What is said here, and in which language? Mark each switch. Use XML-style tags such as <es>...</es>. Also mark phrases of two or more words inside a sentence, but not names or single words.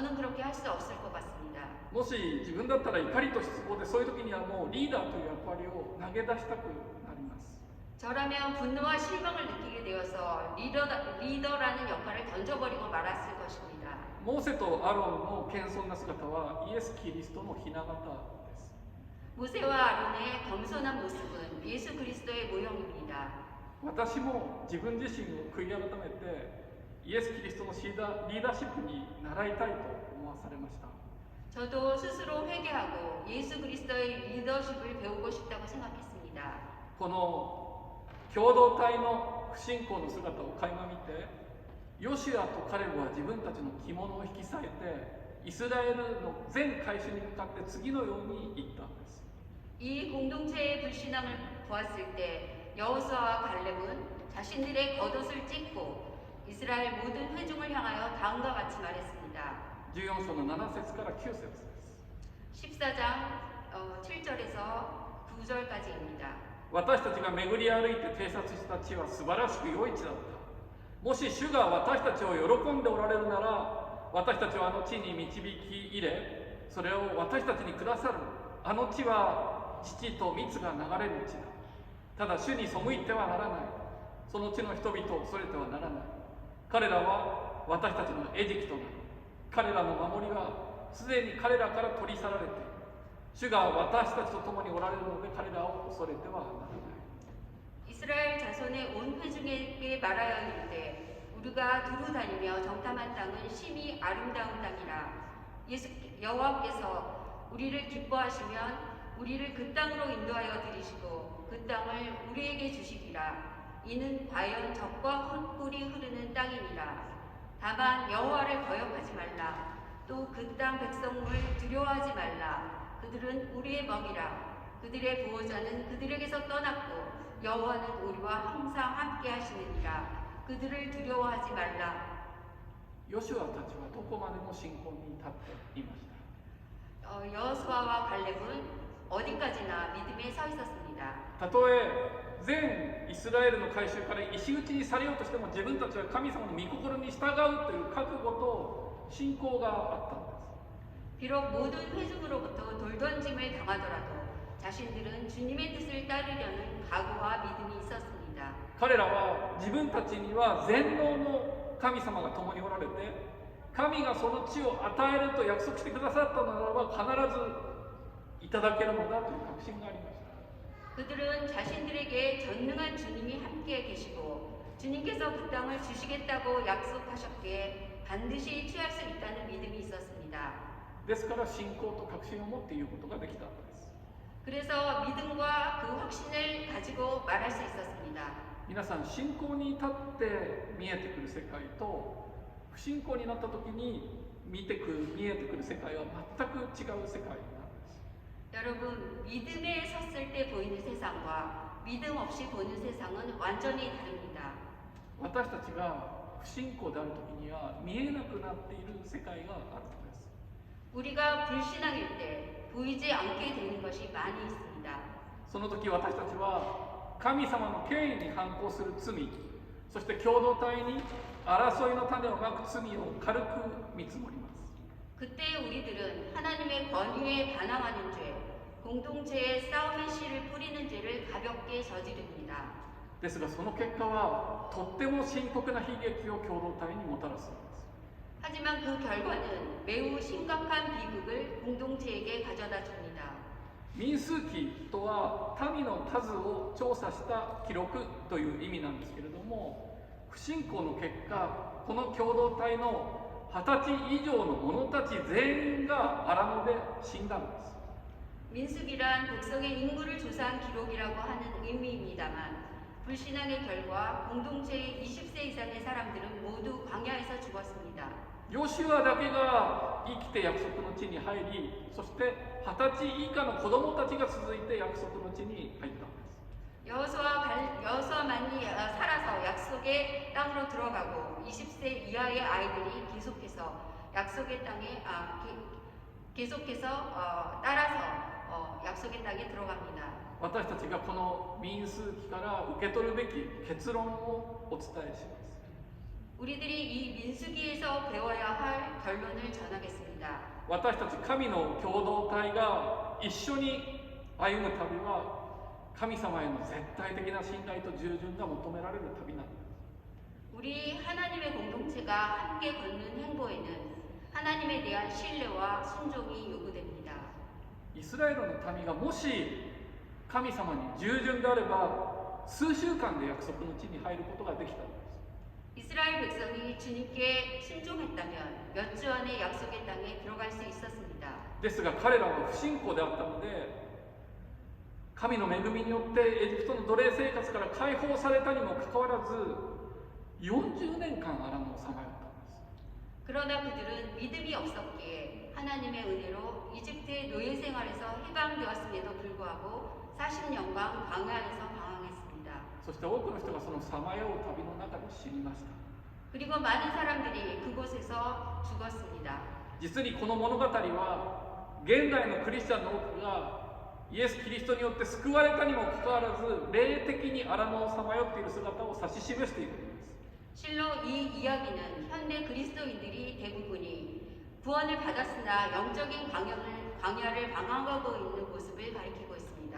<ko>저는 그렇게 할 수 없을 것 같습니다.</ko> <ja>もし自分だったら怒りと失望でそういう時にはもうリーダーという役割を投げ出したくなります。</ja> <ko>저라면 분노와 실망을 느끼게 되어서 리더라는 역할을 던져버리고 말았을 것입니다.</ko> <ja>モーセとアロンの謙遜な姿はイエス・キリストの雛形です。</ja> <ko>모세와 아론의 겸손한 모습은 예수 그리스도의 모형입니다.</ko> <ja>私も自分自身を悔い改めてイエス・キリストのリーダーシップに習いたいと思わされました。</ja> <ko>저도 스스로 회개하고 예수 그리스도의 리더십을 배우고 싶다고 생각했습니다.</ko> <ja>この共同体の不信仰の姿を垣間見てヨシュアとカレブは自分たちの着物を引き裂いてイスラエルの全会衆に向かって次のように言ったんです。</ja> <ko>이 공동체의 불신앙을 보았을 때 여호수아와 갈렙은 자신들의 겉옷을 찢고 이스라엘 모든 회중을 향하여 다음과 같이 말했습니다.</ko> <ja>14 章の7節から9節です。</ja> <ko>14장 7절에서 9절까지입니다.</ko> <ja>私たちが巡り歩いて偵察した地は素晴らしく良い地だった。もし主が私たちを喜んでおられるなら私たちをあの地に導き入れそれを私たちにくださる。あの地は乳と蜜が流れる地だ。ただ主に背いてはならない。その地の人々を恐れてはならない。彼らは私たちの餌食となる。彼らの守りはすでに彼らから取り去られている。主が私たちと共におられるので彼らを恐れてはならない。</ja> <ko>이스라엘 자손의 온 회중에게 말하여 이르되 우리가 두루 다니며 정탐한 땅은 심히 아름다운 땅이라. 여호와께서 우리를 기뻐하시면 우리를 그 땅으로 인도하여 들이시고 그 땅을 우리에게 주시리라. 이는 과연 젖과 꿀이 흐르는 땅이니라. 다만 여호와를 거역하지 말라. 또 그 땅 백성을 두려워하지 말라. 그들은 우리의 먹이라. 그들의 보호자는 그들에게서 떠났고 여호와는 우리와 항상 함께 하시느니라. 그들을 두려워하지 말라.</ko> <ja>ヨシュアたちはどこまでも信仰に立っていました。</ja> <ko>여호수아와 갈렙은 어디까지나 믿음에 서 있었습니다.</ko> <ja>たとえ全イスラエルの改宗から石打ちにされようとしても自分たちは神様の御心に従うという覚悟と信仰があったんです。</ja> <ko>비록 모든 회중으로부터 돌던짐을 당하더라도 자신들은 주님의 뜻을 따르려는 각오와 믿음이 있었습니다.</ko> <ja>彼らは自分たちには全能の神様が共におられて神がその地を与えると約束してくださったならば必ずいただけるのだという確信がありました。</ja> <ko>그들은 자신들에게 전능한 주님이 함께 계시고 주님께서 그 땅을 주시겠다고 약속하셨기에 반드시 취할 수 있다는 믿음이 있었습니다.</ko> <ja>ですから信仰と確信を持って言うことができたんです。</ja> <ko>그래서 믿음과 그 확신을 가지고 펼치고 말할 수 있었습니다.</ko> <ja>皆さん信仰に立って見えてくる世界と不信仰になった時に見えてくる世界は全く違う世界なんです。</ja> <ko>여러분, 믿음에 섰을 때 보이는 세상과 믿음 없이 보는 세상은 완전히 다릅니다.</ko> <ja>私たちが不信仰である時には見えなくなっている世界があるのです。</ja> <ko>우리가 불신앙일 때 보이지 않게 되는 것이 많이 있습니다.</ko> <ja>その時私たちは神様の権威に反抗する罪、そして共同体に争いの種をまく罪を軽く見積もります。</ja> <ko>그때 우리들은 하나님의 권위에 반항하는 죄, 공동체의 싸움의 씨를 뿌리는 죄를 가볍게 저지릅니다.</ko> <ja>ですがその結果はとっても深刻な悲劇を共同体にもたらすのです。</ja> <ko>하지만 그 결과는 매우 심각한 비극을 공동체에게 가져다 줍니다.</ko> <ja>民数記とは民の数を調査した記録という意味なんですけれども、不信仰の結果この共同体の20歳以上の者たち全員が荒野で死んだのです。</ja> <ko>민수기란 백성의 인구를 조사한 기록이라고 하는 의미입니다만 불신앙의 결과 공동체의 20세 이상의 사람들은 모두 광야에서 죽었습니다.</ko> <ja>ヨシュアだけが生きて約束の地に入り、そして20歳以下の子供たちが続いて約束の地に入ったんです。</ja> <ko>여호수아만이 살아서 약속의 땅으로 들어가고 20세 이하의 아이들이 계속해서 약속의 땅에 따라서 약속의 땅에 들어갑니다.</ko> <ja>私たちがこの民数記から受け取るべき結論をお伝えします。</ja> <ko>우리들이 이 민수기에서 배워야 할 결론을 전하겠습니다.</ko> <ja>私たち神の共同体が一緒に歩む旅は神様への絶対的な信頼と従順が求められる旅なんです。</ja> <ko>우리 하나님의 공동체가 함께 걷는 행보에는 하나님에 대한 신뢰와 순종이 요구됩니다.</ko> <ja>イスラエルの民がもし神様に従順であれば数週間で約束の地に入ることができたのです。</ja> <ko>이스라엘 백성이 주님께 순종했다면 몇 주 안에 약속의 땅에 들어갈 수 있었습니다.</ko> <ja>ですが彼らは不信仰であったので神の恵みによってエジプトの奴隷生活から解放されたにもかかわらず40年間荒野をさまよったんです。</ja> <ko>그러나 그들은 믿음이 없었기에 하나님의 은혜로 이집트의 노예 생활에서 해방되었음에도 불구하고 40년간 광야에서 방황했습니다.</ko> <ja>そして多くの人がそのさまよう旅の中で死にました。</ja> <ko>그리고 많은 사람들이 그곳에서 죽었습니다.</ko> <ja>実にこの物語は現代のクリスチャンの多くがイエス・キリストによって救われたにもかかわらず霊的に荒野をさまよっている姿を指し示しているのです。</ja> <ko>실로 이 이야기는 현대 그리스도인들이 대부분이 구원을 받았으나 영적인 광야를 방황하고 있는 모습을 가리키고 있습니다.</ko>